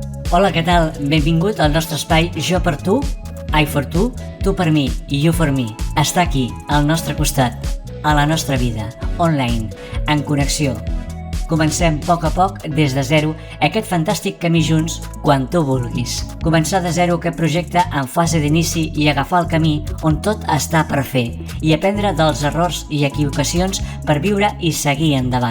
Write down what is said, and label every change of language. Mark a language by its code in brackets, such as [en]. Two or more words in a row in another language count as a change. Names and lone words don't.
[ca] Hola, què tal? Benvingut al nostre espai Jo per tu, I for tu per mi i [en] you for me. [ca] Està aquí, al nostre costat, a la nostra vida, online, en connexió. Comencem a poc des de zero aquest fantàstic camí junts quan tu vulguis. Començar de zero aquest projecte en fase d'inici i agafar el camí on tot està per fer i aprendre dels errors i equivocacions per viure i seguir endavant.